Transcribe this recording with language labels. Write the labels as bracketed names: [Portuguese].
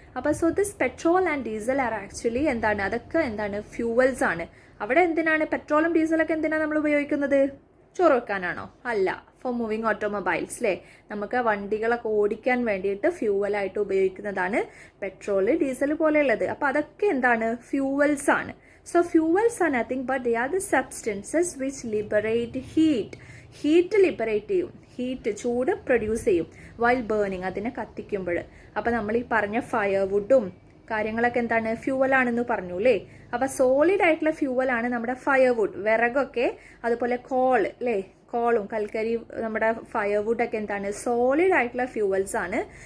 [Malayalam] അപ്പോൾ [English] so this petrol and diesel are actually [Malayalam] എന്താണ്, അതൊക്കെ എന്താണ് ഫ്യൂവൽസ് ആണ്. അവിടെ എന്തിനാണ് പെട്രോളും ഡീസലൊക്കെ എന്തിനാണ് നമ്മൾ ഉപയോഗിക്കുന്നത്? ചോറ് വെക്കാനാണോ? അല്ല, ഫോർ മൂവിങ് ഓട്ടോമൊബൈൽസ് അല്ലേ. നമുക്ക് വണ്ടികളൊക്കെ ഓടിക്കാൻ വേണ്ടിയിട്ട് ഫ്യൂവലായിട്ട് ഉപയോഗിക്കുന്നതാണ് പെട്രോള്, ഡീസൽ പോലെയുള്ളത്. അപ്പോൾ അതൊക്കെ എന്താണ് ഫ്യൂവൽസ് ആണ്. [English] So fuels are nothing but they are the substances which liberate heat. [Malayalam] Heat liberate ചെയ്യും, ഹീറ്റ് ചൂട് പ്രൊഡ്യൂസ് ചെയ്യും [English] while burning, [Malayalam] അതിനെ കത്തിക്കുമ്പോൾ. അപ്പം നമ്മൾ ഈ പറഞ്ഞ ഫയർവുഡും കാര്യങ്ങളൊക്കെ എന്താണ് ഫ്യൂവലാണെന്ന് പറഞ്ഞു അല്ലേ. അപ്പം സോളിഡ് ആയിട്ടുള്ള ഫ്യൂവലാണ് നമ്മുടെ ഫയർവുഡ്, വിറകൊക്കെ, അതുപോലെ കോൾ അല്ലേ, കോളും കൽക്കരി, നമ്മുടെ ഫയർവുഡൊക്കെ എന്താണ് സോളിഡ് ആയിട്ടുള്ള ഫ്യൂവൽസ് ആണ്.